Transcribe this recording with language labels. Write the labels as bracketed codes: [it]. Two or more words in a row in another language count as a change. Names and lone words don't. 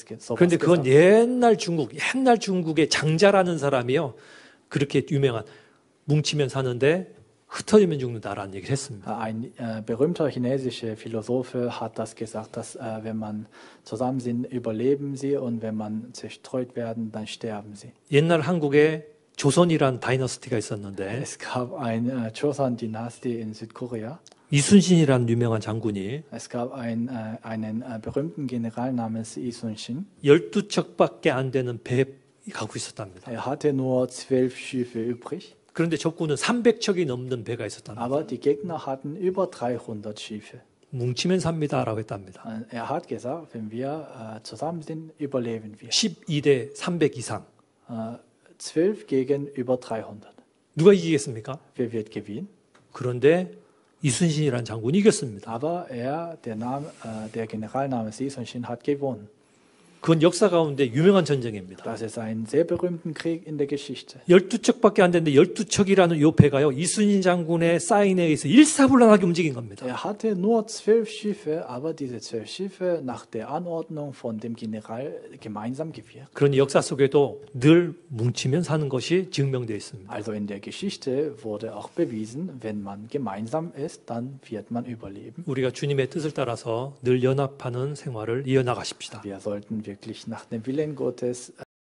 [ko] 그런데 그건 [de] gesagt. [ko] 옛날 중국의 장자라는 사람이요. 그렇게 유명한 뭉치면 사는데 흩어지면 죽는다라는 얘기를 했습니다. [de] Ein berühmter chinesischer Philosophe hat das gesagt, dass wenn man zusammen sind, überleben sie und wenn man zerstreut werden, dann sterben sie. [ko] 옛날 한국에 조선이란 다이너스티가 있었는데 [de] Es gab eine Joseon-Dynastie in Südkorea. [ko] 이순신이라는 유명한 장군이 [de] Es gab einen berühmten General namens Lee Sun-shin. [ko] 12척밖에 안 되는 배 갖고 있었답니다. [de] Er hatte nur 12 Schiffe übrig, [ko] 그런데 적군은 300척이 넘는 배가 있었답니다. [de] aber die Gegner hatten über 300 Schiffe. [ko] 뭉치면 삽니다라고 했답니다. [de] Er hat gesagt, wenn wir zusammen sind, überleben wir. [ko] 12대 300 이상. [de] 12 gegen über 300. [ko] 누가 이기겠습니까? [de] Wer wird gewinnen? [ko] 그런데 이순신이라는 장군이 이겼습니다. [de] Aber der General namens Lee Sun-shin hat gewonnen. [ko] 그건 역사 가운데 유명한 전쟁입니다. [de] Das ist ein sehr berühmter Krieg in der Geschichte. [ko] 12척밖에 안 되는데 12척이라는 요 배가요. 이순신 장군의 사인에 의해서 일사불란하게 움직인 겁니다. [de] Er hatte nur 12 Schiffe, aber diese 12 Schiffe nach der Anordnung von dem General gemeinsam gewirkt. [ko] 그러니 역사 속에도 늘 뭉치면 사는 것이 증명되어 있습니다. [de] Also in der Geschichte wurde auch bewiesen, wenn man gemeinsam ist, dann wird man überleben. [ko] 우리가 주님의 뜻을 따라서 늘 연합하는 생활을 이어나가십시다. [de] Wir sollten wirklich nach dem Willen Gottes